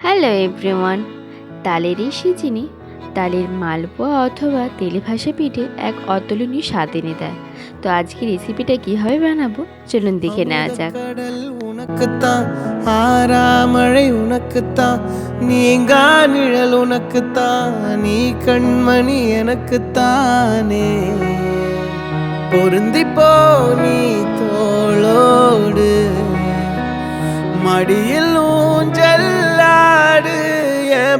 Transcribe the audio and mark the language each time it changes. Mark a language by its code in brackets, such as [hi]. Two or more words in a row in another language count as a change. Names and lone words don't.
[en] hello everyone, [bn] তালের এই সিজিনে তালের মালপোয়া অথবা তেলে ভাসা পিঠে এক অতুলনীয় স্বাদ এনে দেয়। তো আজকে রেসিপিটা কীভাবে বানাবো চলুন দেখে নেওয়া যাক। [ta] கடல் உனக்குத்தான், ஆறாமழை உனக்குத்தான், நீங்கா நிழல் உனக்குத்தான், நீ கண்மணி எனக்குத்தானே. பொருந்திப்போ நீ தோளோடு, மடியில் ஊஞ்சல்லாடு, என்